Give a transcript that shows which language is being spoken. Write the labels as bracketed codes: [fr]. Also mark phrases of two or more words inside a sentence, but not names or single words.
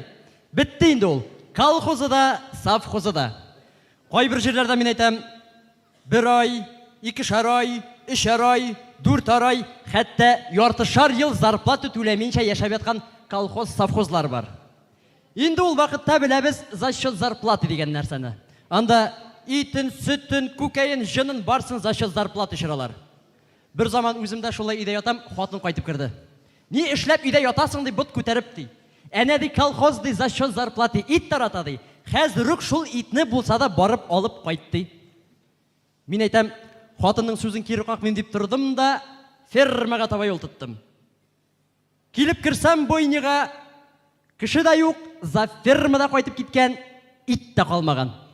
[tt] Битте инде ул. Колхозы да, совхозы да. Кайбер җирләрдә мин әйтәм, 1 ай, 2 ай, 3 ай, 4 ай, хәтта яртышар ел зарплата түләминчә яшәп яткан колхоз, совхозлар бар. Инде ул вакытта беләбез [ru] за счет зарплаты [tt] дигән нәрсәне. Анда итен, сөтен, күкәен, җынын барсын [ru] за счет зарплаты [tt] чыралар. Бер заман үземдә шулай өйдә ятам, хатын кайтып керде. Ни эшләп өйдә ятасың дип бот күтәреп ди. Әнә ди колхоз ди [ru] за счет зарплаты [tt] ит тарата ди. Хәзер үк шул итне булса да барып алып кайтты. Мин әйтәм, хатынның сүзен кире какмыйм дип тордым да фермага таба юл тоттым. Килеп кирсәм бойныга, кеше дә юк, за фермада кайтып киткән, ит тә калмаган.